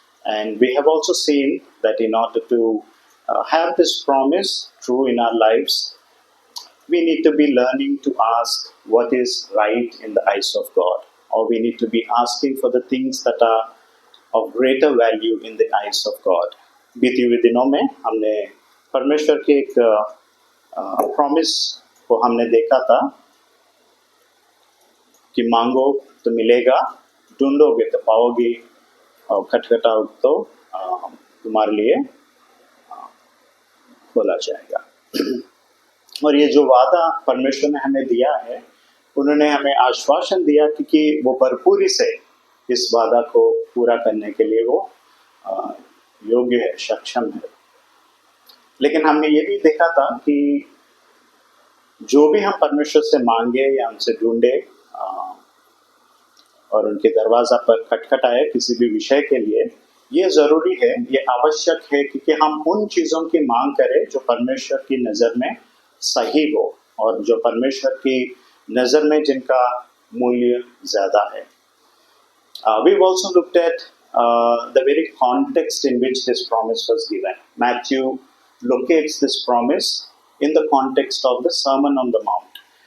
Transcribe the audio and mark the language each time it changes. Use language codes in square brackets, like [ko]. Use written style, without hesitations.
[en] And we have also seen that in order to have this promise true in our lives, we need to be learning to ask what is right in the eyes of God, or we need to be asking for the things that are of greater value in the eyes of God. [hi] बीती हुए दिनों में हमने परमेश्वर के एक promise को हमने देखा था कि मांगो तो मिलेगा, ढूंढोगे तो पाओगे, और खटखटाओ तो तुम्हारे लिए खोला जाएगा। और ये जो वादा परमेश्वर ने हमें दिया है, उन्होंने हमें आश्वासन दिया कि वो भरपूरी से इस वादा को पूरा करने के लिए वो योग्य है, सक्षम है। लेकिन हमने ये भी देखा था कि जो भी हम परमेश्वर से मांगे या उनसे ढूंढे और उनके दरवाजा पर खटखटाए किसी भी विषय के लिए, ये ज़रूरी है, ये आवश्यक है कि हम उन चीज़ों की मांग करें जो परमेश्वर की नज़र में सही हो और जो परमेश्वर की नज़र में जिनका मूल्य ज़्यादा है। [en] We've also looked at the very context in which this promise was given. Matthew locates this promise in the context of the Sermon on the Mount.